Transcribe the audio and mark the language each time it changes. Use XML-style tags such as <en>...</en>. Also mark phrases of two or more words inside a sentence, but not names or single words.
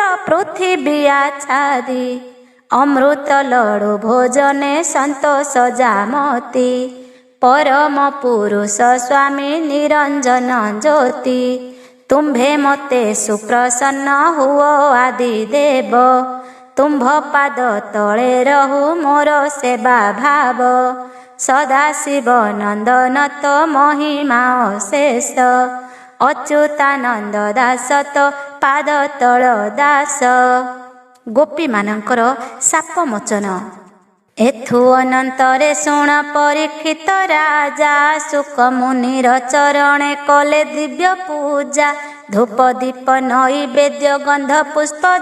<or>ପୃଥ୍ୱୀ ଆଚ୍ଛାଦି ଅମୃତ ଲଡୁ ଭୋଜନେ ସନ୍ତୋଷ ଯାମତି ପରମ ପୁରୁଷ ସ୍ୱାମୀ ନିରଞ୍ଜନ ଜ୍ୟୋତି ତୁମ୍ଭେ ମତେ ସୁପ୍ରସନ୍ନ ହୁଅ ଆଦି ଦେବ ତୁମ୍ଭ ପାଦ ତଳେ ରହୁ ମୋର ସେବା ଭାବ ସଦା ଶିବ ନନ୍ଦନ ତୋ ମହିମା ଅଶେଷ ଅଚ୍ୟୁତାନନ୍ଦ ଦାସ ତୋ ପାଦ ତଳ ଦାସ ଗୋପୀ ମାନକର ସାପ ମୋଚନ ଏଥୁ ଅନନ୍ତରେ ଶୁଣ ପରୀକ୍ଷିତ ରାଜା ସୁଖ ମୁନିର ଚରଣେ କଲେ ଦିବ୍ୟ ପୂଜା ଧୂପ ଦୀପ ନୈବେଦ୍ୟ ଗନ୍ଧ ପୁଷ୍ପ</or>